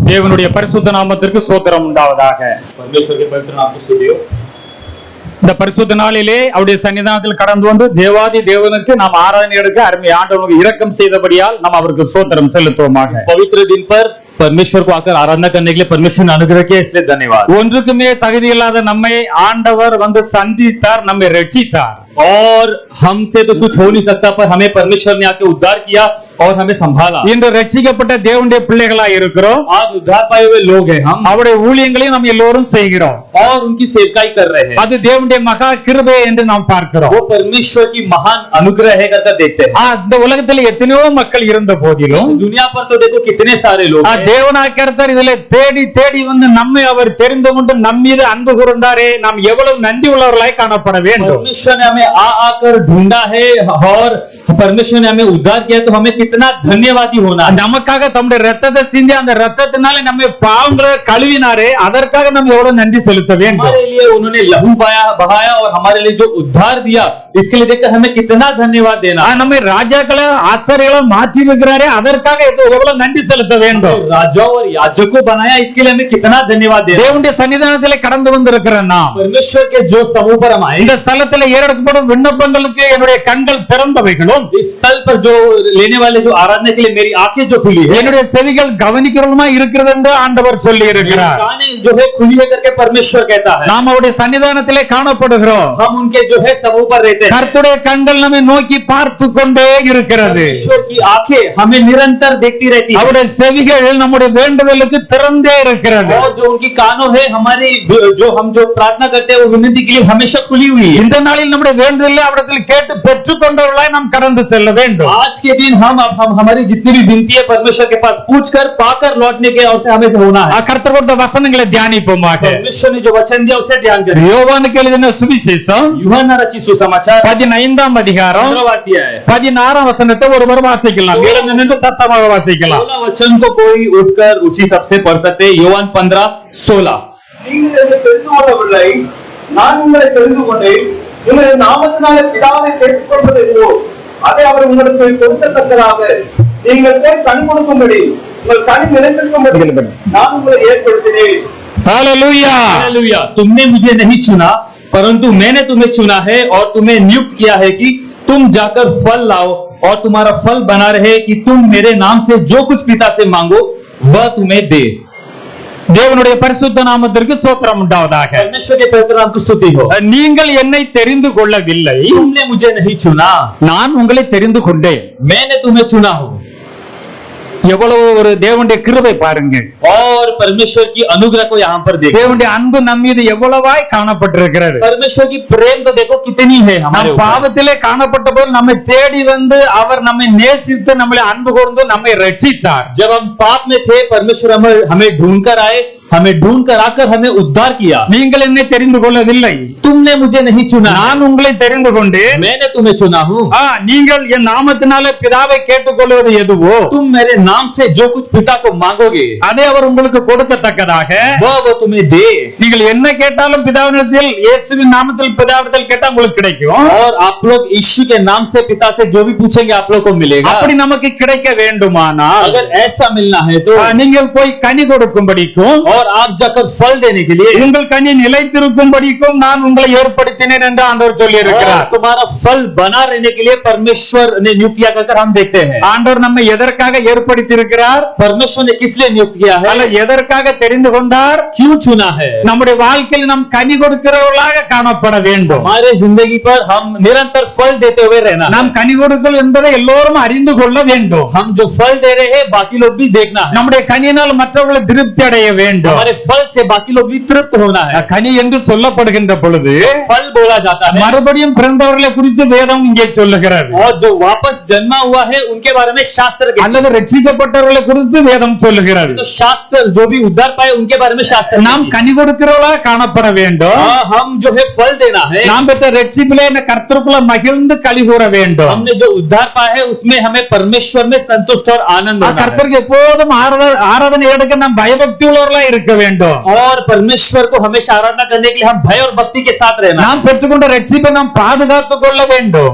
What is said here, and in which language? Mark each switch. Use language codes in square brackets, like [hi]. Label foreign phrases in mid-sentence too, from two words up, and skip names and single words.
[ta] தேவனுடைய பரிசுத்த நாமத்திற்கு ஸ்தோத்திரம் உண்டாவதாக. [hi] परमेश्वर के पवित्र नाम की स्तुति हो। [ta] இந்த பரிசுத்த நாளிலே அவருடைய சன்னிதானத்தில் கடந்து வந்து தேவாதி தேவனுக்கு நாம் ஆராதனை எடுக்க அருமை ஆண்டவருக்கு இரக்கம் செய்தபடியால் நாம் அவருக்கு ஸ்தோத்திரம் செலுத்துவோமாக. [hi] इस पवित्र दिन पर परमेश्वर को आकर आराधना करने के लिए परमेश्वर ने अनुग्रह किया, इसलिए धन्यवाद। [ta] ஒன்றுக்குமே தகுதி இல்லாத நம்மை ஆண்டவர் வந்து சந்தித்தார், நம்மை ரட்சித்தார். [hi] और हमसे तो कुछ हो नहीं सकता, पर हमें परमेश्वर ने आके उद्धार किया और हमें संभाला। [ta] இன்று ரட்சிக்கப்பட்ட தேவனுடைய பிள்ளைகளாய் இருக்கிறோம். [hi] आज उद्धार पाए हुए लोग हैं हम, [ta] அவருடைய ஊழியங்களையும் நாம் எல்லோரும் செய்கிறோம். [hi] और उनकी सेवकाई कर रहे हैं। [ta] அது தேவனுடைய மகா கிருபை என்று நாம் பார்க்கிறோம். [hi] वो परमेश्वर की महान अनुग्रह है करके देखते हैं। [ta] இந்த உலகத்தில் எத்தனையோ மக்கள் இருந்த போதிலும் [hi] दुनिया पर तो देखो कितने सारे लोग हैं। [ta] தேவனாய் கர்த்தர் இதிலே தேடி தேடி வந்து நம்மை அவர் தெரிந்து கொண்டு நம் மீது அன்பு கூர்ந்தாரே, நாம் எவ்வளவு நன்றி உள்ளவர்களாய் காணப்பட வேண்டும். [hi] परमेश्वर ने हमें आ आकर ढूंढा है और परमेश्वर ने हमें उद्धार किया, तो हमें कितना धन्यवादी होना है। [ta] நமக்காக தம்முடைய ரத்தத்தை சிந்தி அந்த ரத்தத்தினாலே நம்மை பாவங்களை கழுவினாரே, அதற்காக நம்ம எவ்வளவு நன்றி செலுத்த வேண்டும். [hi] हमारे लिए उन्होंने लहू बहाया और हमारे लिए जो उद्धार दिया, इसके लिए देखकर हमें कितना धन्यवाद देना। [ta] நம்மை ராஜாக்களை ஆசாரியர்களை மாற்றி வைக்கிறாரே, அதற்காக எவ்வளவு நன்றி செலுத்த வேண்டும். [hi] राजा और याजकों बनाया, इसके लिए हमें कितना धन्यवाद देना। [ta] தேவனுடைய சன்னிதானத்திலே கடந்து வந்திருக்கிற நாம் [hi] परमेश्वर के जो समूह पर हम आए, [ta] இந்த ஸ்தலத்திலே ஏறெடுக்கப்படும் விண்ணப்பங்களுக்கு என்னுடைய கண்கள் திறந்தவைகளும், [hi] इस स्थल पर जो लेने वाले जो आराधना के लिए मेरी आंखें जो खुली है, [ta] என்னுடைய செவிகள் கவனிக்கிறதுமா இருக்கிறது என்று ஆண்டவர் சொல்லி இருக்கிறார். [hi] कानें जो है खुली है करके परमेश्वर कहता है। [ta] நாம் அவருடைய சன்னிதானத்திலே காணப்படுகிறோம். [hi] हम उनके जो है समूह पर रहते हैं। [ta] கர்த்தருடைய கண்கள் நம்மை நோக்கி பார்த்து கொண்டே இருக்கிறது. [hi] परमेश्वर की आंखें हमें निरंतर देखती रहती है। [ta] அவருடைய செவிகள் நம்முடைய வேண்டுதலுக்கு திறந்தே இருக்கிறது. [hi] और जो उनकी कानों है हमारी जो हम जो प्रार्थना करते हैं, वो विनती के लिए हमेशा खुली हुई है। [ta] இந்த நாளில் நம்முடைய வேண்டுதலை அவரிடத்தில் கேட்டு பெற்றுக்கொண்டவர்களாய் நாம் கடந்து செல்ல வேண்டும். [hi] आज के दिन हम हमारी जितनी भी विनती है परमेश्वर के पास पूछकर पाकर लौटने के और से हमें से होना है। [ta] கர்த்தர் கொடுத்த வசனங்களை தியானிப்போமாக. [hi] परमेश्वर ने जो वचन दिया उसे ध्यान करें। [ta] யோவானுக்கு எழுதின சுவிசேஷம் [hi] यूहन्ना रचित सुसमाचार [ta] 15ஆம் அதிகாரம் 16ஆம் வசனத்தை ஒருவர் வாசிக்கலாம். எழுந்து நின்று சத்தமாக வாசிக்கலாம். [hi] 16 वचन को कोई उठकर ऊंची सबसे पढ़ सकते हैं। [ta] யோவான் 15:16। நீங்கள் என்னை தெரிந்து கொள்ளவில்லை, நான் உங்களை தெரிந்து கொண்டேன். உங்களுடைய நாமத்தினாலே பிதாவை கேட்டுக்கொள்வது எதுவோ அதை அவர் உங்களுக்கு கொடுக்கத்தக்கதாக நீங்கள் போய் கண் கொடுக்கும்படி உங்கள் கண் நிலைத்திருக்கும்படி நான் உங்களை ஏற்படுத்தினேன். ஹalleluya. [hi] हालेलुया। तुमने मुझे नहीं चुना, परंतु मैंने तुम्हें चुना है और तुम्हें नियुक्त किया है कि तुम जाकर फल लाओ और तुम्हारा फल बना रहे, कि तुम मेरे नाम से जो कुछ पिता से मांगो वह तुम्हें दे। [ta] தேவனுடைய பரிசுத்த நாமத்திற்கு ஸ்தோத்திரம் உண்டாவதாக. [hi] परमेश्वर के पवित्र नाम की स्तुति हो। [ta] நீங்கள் என்னை தெரிந்து கொள்ளவில்லை, [hi] तुमने मुझे नहीं चुना, [ta] நான் உங்களை தெரிந்து கொண்டேன். [hi] मैंने तुम्हें चुना हो। [ta] எவ்வளவு ஒரு தேவனுடைய கிருபை பாருங்க. [hi] और परमेश्वर की अनुग्रह को यहाँ पर देखो। [ta] தேவனுடைய அன்பு நம் மீது எவ்வளவாய் காணப்பட்டிருக்கிறது. [hi] परमेश्वर की प्रेम तो देखो कितनी है हमारे [ta] நம் [hi] ऊपर। [ta] பாவத்திலே காணப்பட்ட போது நம்மை தேடி வந்து அவர் நம்மை நேசித்து நம்மளை அன்பு கூர்ந்து நம்மை ரட்சித்தார். [hi] जब हम पाप में थे, परमेश्वर हमें ढूंढ कर आए, हमें ढूंढ कर आकर हमें उद्धार किया। [ta] நீங்கள் என்னை தெரிந்து கொள்ளவில்லை, [hi] तुमने मुझे नहीं चुना, [ta] நான் உங்களை தெரிந்து கொண்டேன். [hi] मैंने तुम्हें चुना हूँ। [ta] நீங்கள் என் நாமத்தினாலே பிதாவை கேட்டுக்கொள்வது எதுவோ [hi] तुम मेरे नाम से जो कुछ पिता को मांगोगे, [ta] அதை அவர் உங்களுக்கு கொடுக்கத்தக்கதாக [hi] वो तुम्हें दे। [ta] நீங்கள் என்ன கேட்டாலும் பிதாவினிடத்தில் இயேசுவின் நாமத்தில் பிதாவினிடத்தில் கேட்டா உங்களுக்கு கிடைக்கும். [hi] और आप लोग यीशु के नाम से पिता से जो भी पूछेंगे आप लोग को मिलेगा। [ta] அப்படி நமக்கு கிடைக்க வேண்டுமானால் [hi] अगर ऐसा मिलना है तो [ta] நீங்கள் போய் கனி கொடுக்கும்படிக்கும் [hi] और आप जाकर फल देने के लिए, [ta] உங்கள் கனி நிலைத்திருக்கும்படிக்கும் நான் உங்களை ஏற்படுத்தினேன் என்று ஆண்டவர் சொல்லி இருக்கிறார். [hi] तुम्हारा फल बना रहने के लिए परमेश्वर ने नियुक्त किया कर हम देखते हैं। [ta] ஆண்டவர் நம்மை எதற்காக ஏற்படுத்தி இருக்கிறார், [hi] परमेश्वर ने किस लिए नियुक्त किया है, [ta] அல்ல எதற்காக தெரிந்து கொண்டார், [hi] क्यों चुना है। [ta] நம்முடைய வாழ்க்கையில் நாம் கனி கொடுக்கிறவர்களாக காணப்பட வேண்டும். [hi] हमारे जिंदगी पर हम निरंतर फल देते हुए रहना। [ta] நாம் கனி கொடுக்கல் என்பதை எல்லோரும் அறிந்து கொள்ள வேண்டும். [hi] हम जो फल दे रहे हैं बाकी लोग भी देखना है। [ta] நம்முடைய கனியினால் மற்றவர்களை திருப்தி அடைய வேண்டும். [hi] हमारे फल से बाकी लोग भी तृप्त होना है। [ta] கனி என்று சொல்லப்படுகின்ற பொழுது [hi] फल बोला जाता है, [ta] மறுபடியும் பிறந்தவர்களை குறித்து வேதம் இங்கே சொல்லுகிறது. [hi] और जो वापस जन्मा हुआ है उनके बारे में शास्त्र कहता है। [ta] அல்லது ரட்சிக்கப்பட்டவர்களை குறித்து வேதம் சொல்லுகிறது. [hi] तो शास्त्र जो भी उद्धार पाए उनके बारे में शास्त्र [ta] நாம் கனி கொடுக்கிறவர்களாக காணப்பட வேண்டும். [hi] हम जो है फल देना है। [ta] நாம் பெற்ற ரட்சிப்பிலே இந்த கர்த்தருக்குள்ள மகிழ்ந்து களி கூற வேண்டும். [hi] हमने जो उद्धार पाया है उसमें हमें परमेश्वर में संतुष्ट और आनंद होना है। [ta] கர்த்தருக்கு எப்போதும் ஆராதனை எடுக்க நாம் பயபக்தி உள்ளவர்களாக இருக்க இருக்க வேண்டும். [hi] और परमेश्वर को हमेशा आराधना करने के लिए हम भय और भक्ति के साथ रहना. [ta] நாம் பெற்றுக்கொண்ட ரட்சிப்பை நாம் பாதுகாத்துக் கொள்ள வேண்டும்.